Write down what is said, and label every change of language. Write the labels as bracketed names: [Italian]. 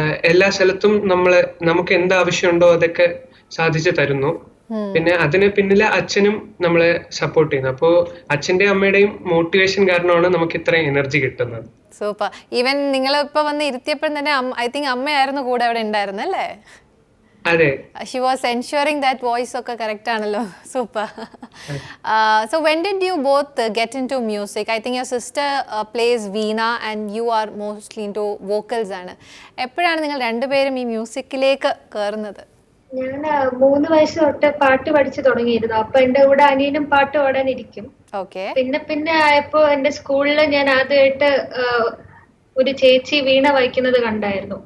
[Malayalam] എല്ലാ സ്ഥലത്തും നമുക്ക് എന്ത് ആവശ്യമുണ്ടോ അതൊക്കെ സാധിച്ചു തരുന്നു. പിന്നെ അതിന് പിന്നിലെ അച്ഛനും നമ്മളെ സപ്പോർട്ട് ചെയ്യുന്നു. അപ്പോൾ അച്ഛന്റെ അമ്മയുടെയും മോട്ടിവേഷൻ കാരണമാണ് നമുക്ക് ഇത്രയും എനർജി കിട്ടുന്നത്. സൂപ്പർ. ഈവൻ നിങ്ങൾ ഇപ്പൊ വന്ന് ഇരുത്തിയപ്പോഴും തന്നെ [English] I think [Malayalam] അമ്മയായിരുന്നു കൂടെ അവിടെ ഉണ്ടായിരുന്നു അല്ലേ? അതെ. [English] She was ensuring that voice [Malayalam] ഒക്കെ കറക്റ്റ് ആണല്ലോ. [English] Super. So when did you both get into music? I think your sister plays Veena and you are mostly into vocals [Malayalam] ആണ്. എപ്പോഴാണ് നിങ്ങൾ രണ്ടുപേരും ഈ മ്യൂസിക്കിലേക്ക് കയറുന്നത്? ഞാൻ 3 വയസ്സ് തൊട്ട് പാട്ട് പഠിച്ചു തുടങ്ങിയിരുന്നു. അപ്പൊ എന്റെ കൂടെ അനിയനും പാട്ട് പാടാനിരിക്കും. ഓക്കെ. പിന്നെ ആയപ്പോ എന്റെ സ്കൂളിൽ ഞാൻ ആദ്യമായിട്ട് ഒരു ചേച്ചി വീണ വായിക്കുന്നത് കണ്ടായിരുന്നു.